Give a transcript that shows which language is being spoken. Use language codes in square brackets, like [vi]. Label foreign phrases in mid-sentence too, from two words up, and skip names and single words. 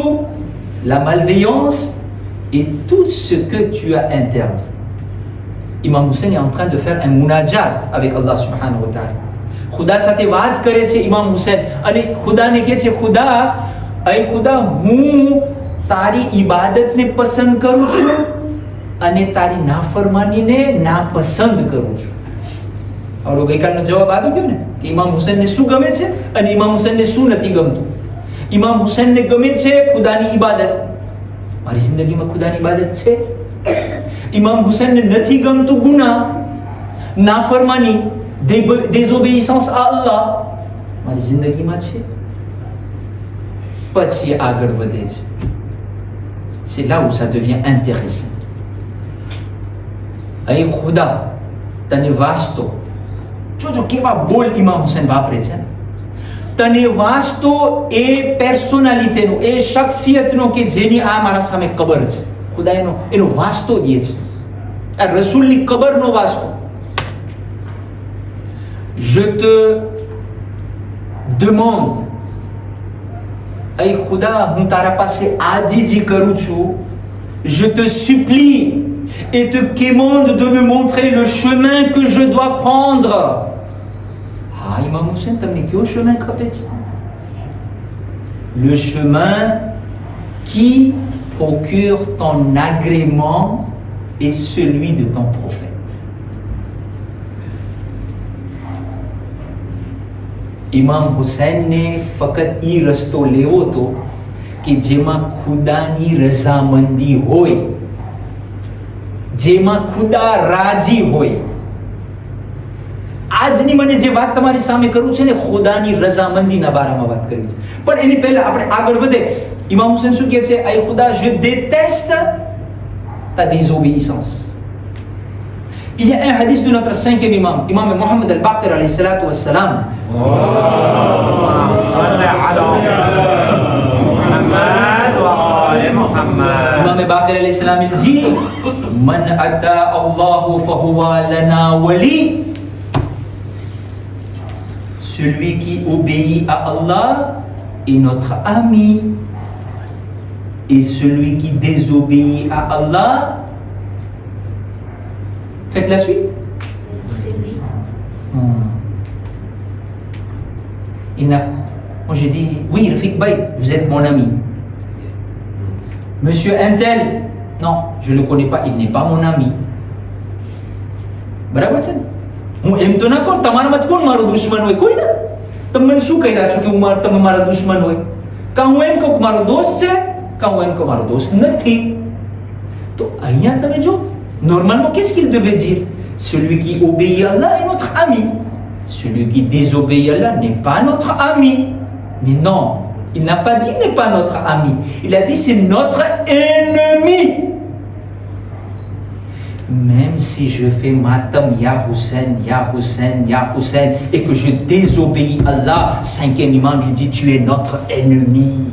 [fr] La malveillance et tout ce que tu as interdit. Imam Hussein est en train de faire un munajat avec Allah [ar] سبحانه وتعالى. [gu] ખુદા સાથે વાત કરે છે ઇમામ હુસૈન અને ખુદાને કહે છે, ખુદા, અય ખુદા, હું તારી ઇબાદતને પસંદ કરું છું અને તારી નાફરમાનીને નાપસંદ કરું છું. હવે ગઈકાલનો જવાબ આવી ગયો ને કે ઇમામ હુસૈનને શું ગમે છે અને ઇમામ હુસૈનને શું નથી ગમતું. ઇમામ હુસૈનને ગમે છે ખુદાની ઇબાદત. મારી જિંદગીમાં ખુદાની ઇબાદત છે. ઇમામ હુસૈનને નથી ગમતું ગુનાહ, નાફરમાની, [fr] désobéissance à Allah. [gu] મારી જિંદગીમાં છે. પછી આગળ વધે છે. [fr] C'est là où ça devient intéressant. [gu] અહીં ખુદા તને વાસ્તો, જોજો કેવા બોલ ઇમામ હુસૈન વાપરે છે. તને વાસ્તો એ પર્સનાલિટીનો, એ શખ્સિયતનો કે જેની આ મારા સામે કબર છે. ખુદા એનો વાસ્તો દે છે. આ રસૂલની કબરનો વાસ્તો. [fr] Je te demande, [gu] અય ખુદા હું તારા પાસે આજીજી કરું છું. [fr] Je te supplie et te quémande de me montrer le chemin que je dois prendre. Ah, Imam Hussein, [gu] તમને કયો chemin ખપે છે? [fr] Le chemin qui procure ton agrément et celui de ton prophète. [gu] ઇમામ હુસૈનને ફક્ત એ રસ્તો લેવો હતો કે જેમાં ખુદાની રઝામંદી હોય, જેમાં ખુદા રાજી હોય. આજની મને જે વાત તમારી સામે કરું છે ને, ખુદાની રઝામંદીના બારામાં વાત કરવી છે. પણ એની પહેલા આપણે આગળ વધે. ઇમામ હુસૈન શું કહે છે? આય ખુદા, [fr] je déteste ta désobéissance. Il y a un hadith de notre cinquième imam, Imam Mohammed al-Baqir [ar] عليه الصلاة والسلام. [fr] Imam Baqir [ar] عليه السلام [fr] il dit: [ar] من أطاع الله فهو لنا ولي. [fr] Celui qui obéit à Allah est notre ami, et celui qui désobéit à Allah. Faites la suite. Moi j'ai dit, oui, Rafik Bay, vous êtes mon ami. Monsieur Intel, non, je ne le connais pas, il n'est pas mon ami. [gu] બરાબર છે ને? હું એમ તો ના કહું તમારામાં કોણ મારો દુશ્મન હોય? કોઈ ના. તમે મને શું કહી રહ્યા છો કે તમે મારા દુશ્મન હોય? કાં હું એમ કહું મારો દોસ્ત છે, કાં હું એમ કહું મારો દોસ્ત નથી. તો અહીંયા તમે જો, [fr] normalement, qu'est-ce qu'il devait dire? Celui qui obéit à Allah est notre ami. Celui qui désobéit à Allah n'est pas notre ami. Mais non, il n'a pas dit n'est pas notre ami. Il a dit c'est notre ennemi. Même si je fais matam ya Hussein, ya Hussein, ya Hussein, et que je désobéis à Allah, cinquième imam, il dit tu es notre ennemi.